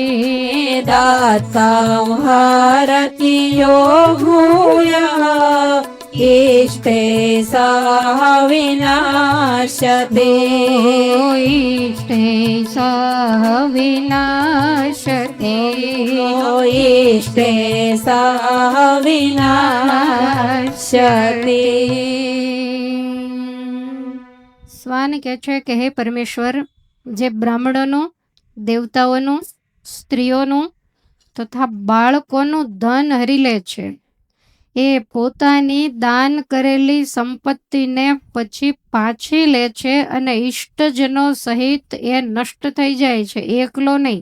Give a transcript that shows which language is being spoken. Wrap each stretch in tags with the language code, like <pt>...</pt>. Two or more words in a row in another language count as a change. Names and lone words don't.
<sa>दत्तं हरति यो भूयः इष्टे सह विनाश्यति इष्टैः सह विनश्यति इष्टे सह विनाश्यति</sa> <gu>સ્વાન કહે છે કે હે પરમેશ્વર, જે બ્રાહ્મણોનું, દેવતાઓનું, સ્ત્રીઓનું તથા બાળકોનું ધન હરી લે છે, એ પોતાની દાન કરેલી સંપત્તિને પછી પાછી લે છે અને ઇષ્ટજનો સહિત એ નષ્ટ થઈ જાય છે, એકલો નહીં.</gu>